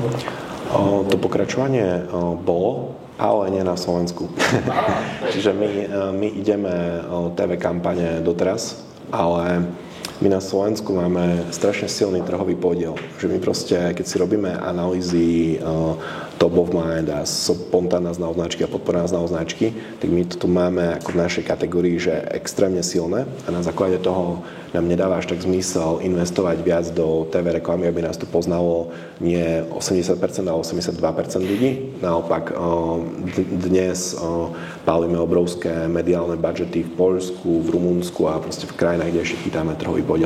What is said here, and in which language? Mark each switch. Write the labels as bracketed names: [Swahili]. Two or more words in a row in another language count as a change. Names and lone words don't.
[Slovak] To pokračovanie bolo, ale nie na Slovensku. Čiže my ideme TV kampane doteraz, ale my na Slovensku máme strašne silný trhový podiel. Že my proste, keď si robíme analýzy [English] top of mind [Slovak] a spontánna znal značky a podporná znal značky, tak my to tu máme ako v našej kategórii, že extrémne silné a na základe toho nám nedáva až tak zmysel investovať viac do TV reklamy, aby nás tu poznalo nie 80%, ale 82% ľudí. Naopak dnes pálime obrovské mediálne budžety v Poľsku, v Rumunsku a proste v krajinách, kde ešte chytáme trhový podiel.